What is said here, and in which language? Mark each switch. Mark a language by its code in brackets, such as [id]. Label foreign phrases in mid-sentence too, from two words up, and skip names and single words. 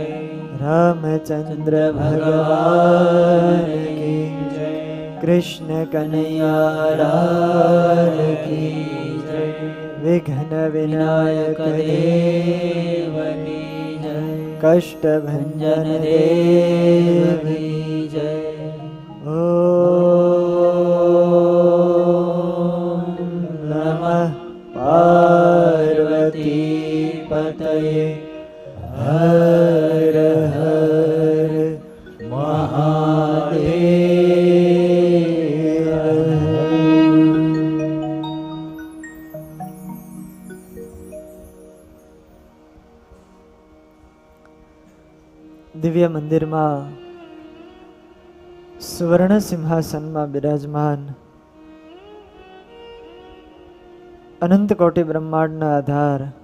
[hi] रामचंद्र भगवान की जय। कृष्ण कन्हैया लाल की जय। विघ्न विनायक देव की जय। कष्ट भंजन देव की जय। [sa] ओम नमः पार्वती पतये हर हर महादेव। [gu] દિવ્ય મંદિરમાં સુવર્ણ સિંહાસનમાં બિરાજમાન અનંત કોટી બ્રહ્માંડના આધાર